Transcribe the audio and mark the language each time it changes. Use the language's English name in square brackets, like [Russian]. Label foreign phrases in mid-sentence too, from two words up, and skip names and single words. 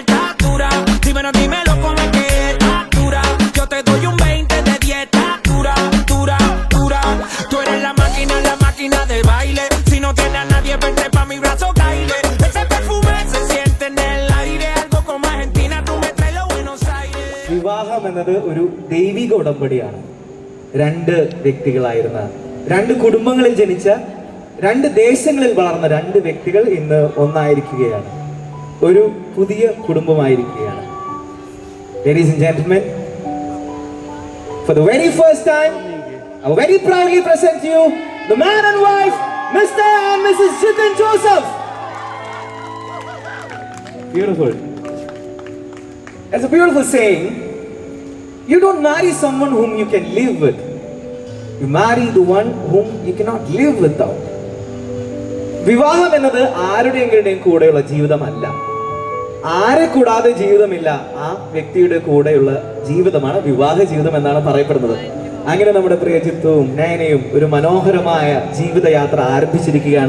[Spanish] Está dura, dímelo cómo es que está dura. Yo te doy un 20 de 10. Está dura, dura, dura. Tú eres la máquina de baile. Si no tienes a nadie, vente pa' mi brazo, caile. Ese perfume se siente en el aire. Algo como Argentina, tú me traes los Buenos Aires. [Malayalam] വിവാഹം എന്നത് ഒരു ദൈവിക ഉടമ്പടിയാണ്. രണ്ട് വ്യക്തികളായിരുന്ന, രണ്ട് കുടുംബങ്ങളിൽ ജനിച്ച, രണ്ട് ദേശങ്ങളിൽ വളർന്ന രണ്ട് വ്യക്തികൾ ഇന്ന് ഒന്നായിരിക്കുകയാണ്. ഒരു പുതിയ കുടുംബമായിരിക്കുകയാണ്. [English] Ladies and gentlemen, for the very first time, I very proudly present to you the man and wife, Mr. and Mrs. Jitin Joseph. Beautiful. It's a beautiful saying. You don't marry someone whom you can live with. You marry the one whom you cannot live without. [Malayalam] വിവാഹം എന്നത് ആരുടെയെങ്കിലും കൂടെയുള്ള ജീവിതമല്ല. ആരെ കൂടാതെ ജീവിതമില്ല, ആ വ്യക്തിയുടെ കൂടെയുള്ള ജീവിതമാണ് വിവാഹ ജീവിതം എന്നാണ് പറയപ്പെടുന്നത്. അങ്ങനെ നമ്മുടെ പ്രിയ ജിത്തുവും നയനയും ഒരു മനോഹരമായ ജീവിതയാത്ര ആരംഭിച്ചിരിക്കുകയാണ്.